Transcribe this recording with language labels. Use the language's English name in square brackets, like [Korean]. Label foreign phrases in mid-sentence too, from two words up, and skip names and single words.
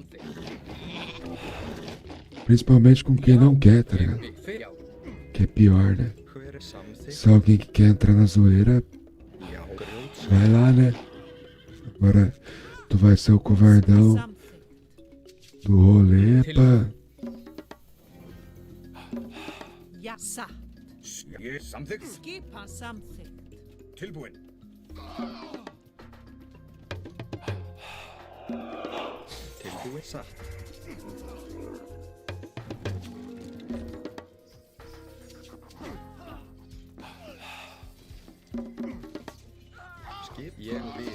[Portuguese] Principalmente com quem não quer, tá ligado? Que é pior, né? Se alguém que quer entrar na zoeira, vai lá, né? Agora tu vai ser o covardão do rolê [Icelandic] Já, satt. Ég samþykkt. Skipan samþykkt. Tilbúinn. Tilbúinn satt. Skip ég vil.